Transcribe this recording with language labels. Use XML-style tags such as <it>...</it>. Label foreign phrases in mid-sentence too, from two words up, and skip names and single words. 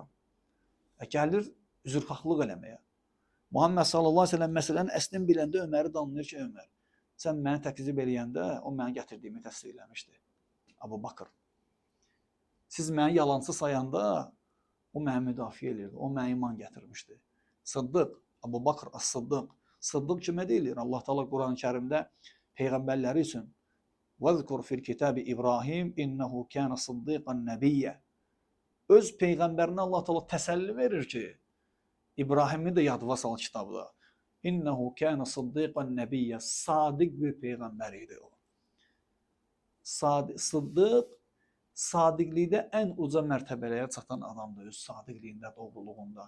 <az>Gəlir üzrxahlıq eləməyə. Muhammed</az> <ar>صلى الله عليه وسلم</ar> <az>məsələnin əslini biləndə Öməri danlayır ki, Ömər, sən məni təkzib eləyəndə o məni gətirdiyimi təsdiq eləmişdi. Abu Bakr. Siz məni yalancı sayanda o məni müdafiə edirdi. O məni iman gətirmişdi. Sıddıq, Abu Bakr as-Sıddıq. Sıddıq kimə deyilir? Allah Teala Quran-ı Kərimdə peyğəmbərləri üçün</az> <ar>وَذْكُرْ فِي الْكِتَابِ</ar> <az>İbrahim</az> <ar>اِنَّهُ كَانَ صِدِّقًا نَبِيًّا.</ar> <az>Öz peyğəmbərinə Allah Teala təsəlli verir ki, İbrahimi də yadıva sal kitabda.</az> <ar>إنه كان صديقا نبيا.</ar> <az>Sadiq bir peyğəmbər idi o. Sıddıq, sadiqlikdə ən uca mərtəbələrə çatan adamdır öz sadiqliyində, doğruluğunda.</az>